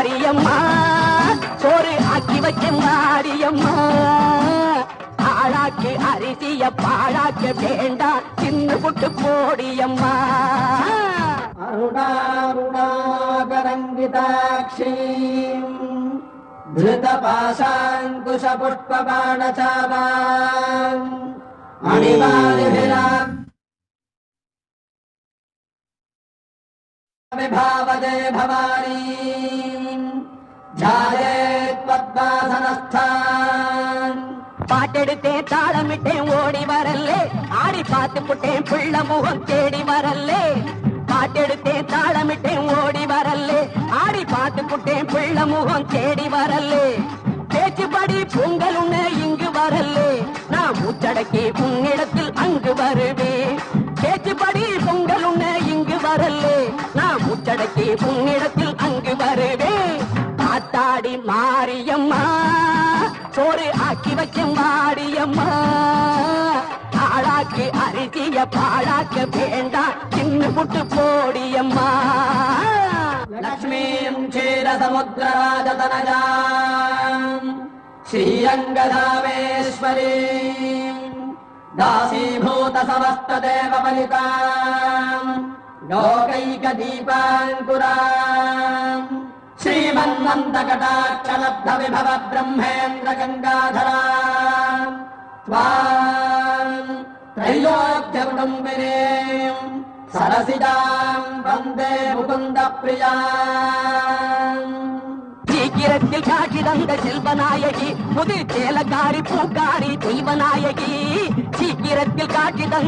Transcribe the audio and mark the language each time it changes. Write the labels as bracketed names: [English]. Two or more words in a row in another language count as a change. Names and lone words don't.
[Tamil] வாடியம்மா சோறு ஆக்கி வச்சேன் வாடியம்மா ஆளாக்கு அரிசிய பாழாக்க வேண்டாம் சின்ன புட்டு போடியம்மா [Sanskrit] அருணாருணாகரங்கிதாட்சீம் धृतपाशाङ्कुश पुष्पबाणचापाम् मणिमालिभिराम् विभावदे भवानीम् ध्यायेत् पद्मासनस्थान् [Tamil] பாட்டெடுத்தேன் தாளமிட்டேன் ஓடி வரல்லே ஆடி பார்த்து புட்டேன் பிள்ள முகம் தேடி வரல்லே பாட்டெடுத்தேன் தாளமிட்டேன் ஓடி வரல்லே ஆடி பார்த்து புட்டேன் பிள்ள முகம் தேடி வரல்லே பேச்சுப்படி பொங்கல் உன்ன இங்கு வரல்லே நான் மூச்சடக்கி உன்னிடத்தில் அங்கு வருவேன் பேச்சுப்படி பொங்கல் உன்ன இங்கு வரல்லே நான் மூச்சடக்கி உன்னிடத்தில் அங்கு வருவேன் ஆத்தாடி மாரியம்மா சோறு ஆக்கி வச்சேன் வாடியம்மா ஆளாக்கு அரிசிய பாழாக்க வேண்டாம் சின்ன புட்டு போடியம்மா [Sanskrit] लक्ष्मीं क्षीरसमुद्रराजतनजाम् श्रीरङ्गधामेश्वरीं दासीभूतसमस्तदेवपलिताम् लोकैकदीपाङ्कुराम् श्रीमन्मन्तकटाक्षलब्धविभव ब्रह्मेन्द्र गङ्गाधराम् त्वाम् त्रैलोक्यकुटुम्बिनीम् सरसिदाम् वन्दे मुकुन्द प्रियाम् [Tamil] சீக்கிரத்தில் காட்சி தந்த செல்வநாயகி புது சேலக்காரி பூக்காரி தெய்வநாயகி சீக்கிரத்தில் காட்சி தந்த